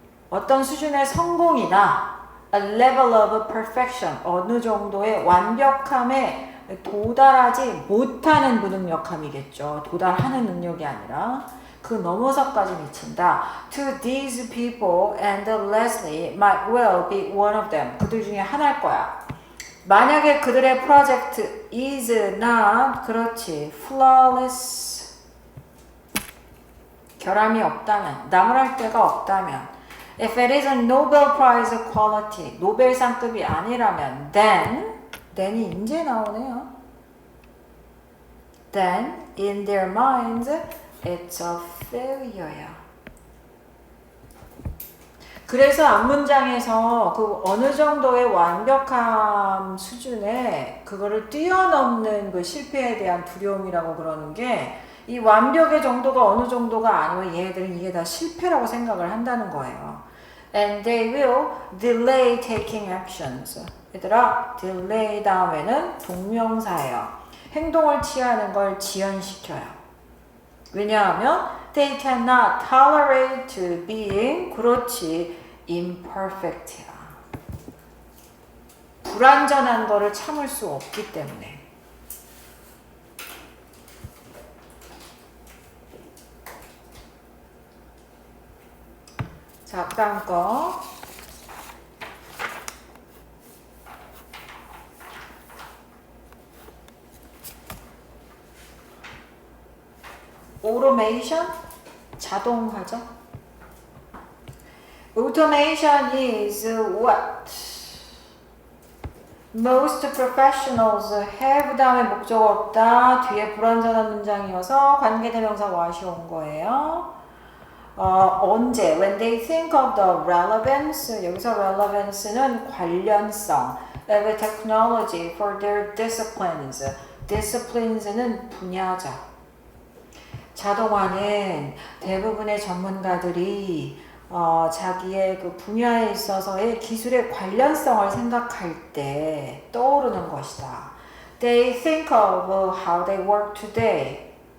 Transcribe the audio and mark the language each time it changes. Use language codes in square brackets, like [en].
[ko] 어떤 수준의 성공이나 [en] a level of perfection, [ko] 어느 정도의 완벽함에 도달하지 못하는 무능력함이겠죠. 도달하는 능력이 아니라 그 넘어서까지 미친다. [en] To these people and Leslie might well be one of them. [ko] 그들 중에 하나일 거야. 만약에 그들의 프로젝트 [en] is not, [ko] 그렇지, flawless, 결함이 없다면, 나무랄 데가 없다면, [en] if it is a Nobel Prize quality, [ko] 노벨상급이 아니라면, then이 이제 나오네요. [en] Then, in their minds, it's a failure야. [ko] 그래서 앞문장에서 그 어느 정도의 완벽함 수준에 그거를 뛰어넘는 그 실패에 대한 두려움이라고 그러는 게 이 완벽의 정도가 어느 정도가 아니면 얘네들은 이게 다 실패라고 생각을 한다는 거예요. [en] And they will delay taking actions. [ko] 얘들아, delay 다음에는 동명사예요. 행동을 취하는 걸 지연시켜요. [en] 왜냐하면 they cannot tolerate being, [ko] 그렇지, [en] imperfect야. [ko] 불완전한 거를 참을 수 없기 때문에. 자, 다음 거. automation, 자동화죠. [en] Automation is what most professionals have [ko] 다음에 목적 없다. 뒤에 불완전한 문장이어서 관계대명사 what이 온 거예요. 언제? [en] When they think of the relevance, [ko] 여기서 [en] relevance는 [ko] 관련성 [en] of technology for their disciplines. [ko] disciplines는 분야죠. 자동화는 대부분의 전문가들이 자기의 그 분야에 있어서의 기술의 관련성을 생각할 때 떠오르는 것이다. [en] They think of how they work today.